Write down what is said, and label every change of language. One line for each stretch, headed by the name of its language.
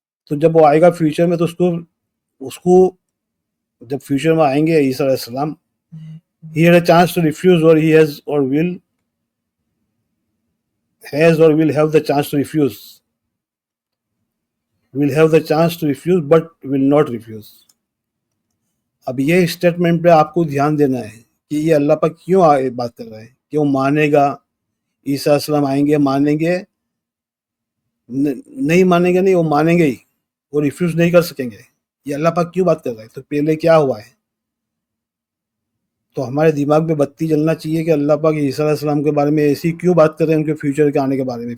Urdu: تو جب وہ آئے گا فیوچر میں, تو اس کو جب فیوچر میں آئیں گے عیسیٰ علیہ السلام,
English: he had a chance to refuse,
Urdu: or he has or will have the chance to refuse.
English: Will have the chance to refuse but will not refuse.
Urdu: اب یہ اسٹیٹمنٹ پہ آپ کو دھیان دینا ہے کہ یہ اللہ پاک کیوں بات کر رہا ہے, کہ وہ مانے گا, عیسیٰ علیہ السلام آئیں گے, مانیں گے, نہیں مانیں گے, نہیں وہ مانیں گے ہی, وہ ریفیوز نہیں کر سکیں گے. یہ اللہ پاک کیوں بات کر رہا ہے؟ تو پہلے کیا ہوا ہے, تو ہمارے دماغ میں بتی جلنا چاہیے کہ اللہ پاک عیسیٰ علیہ السلام کے بارے میں ایسی کیوں بات کر رہے ہیں, ان کے فیوچر کے آنے کے بارے میں.